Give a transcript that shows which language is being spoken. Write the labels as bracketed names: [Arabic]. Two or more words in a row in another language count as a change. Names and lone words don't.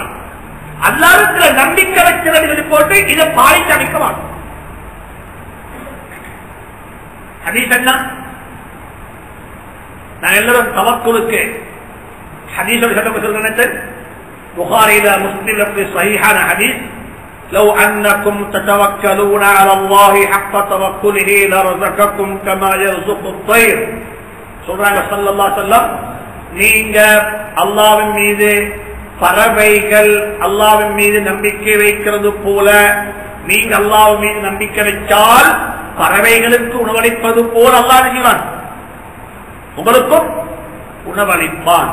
[Tamil] அல்லாஹ்வுக்கு நம்பிக்கை வைக்கிறது போட்டு இதை பாய்ச்சி அமைக்க மாட்டோம். ஹதீஸ் என்ன? நான் எல்லாரும் தவக்குலுக்கு ஹதீஸ் சொல்றேன். புகாரில முஸ்லிம்ல சஹீஹான ஹதீஸ், [Arabic] لو أنكم تتوكلون على الله حق توكله لرزقكم كما يرزق الطير. [Tamil] சொல்றாங்க [Arabic] صلى الله عليه وسلم, [Tamil] நீங்க அல்லாஹ்வின் மீது பறவைகள் அல்லாஹ்வின் மீது நம்பிக்கை வைக்கிறது போல நீங்க அல்லாஹ்வின் மீது நம்பிக்கை வைத்தால் பறவைகளுக்கு உணவளிப்பது போல அல்லாஹ் செய்வான், உங்களுக்கும் உணவளிப்பான்.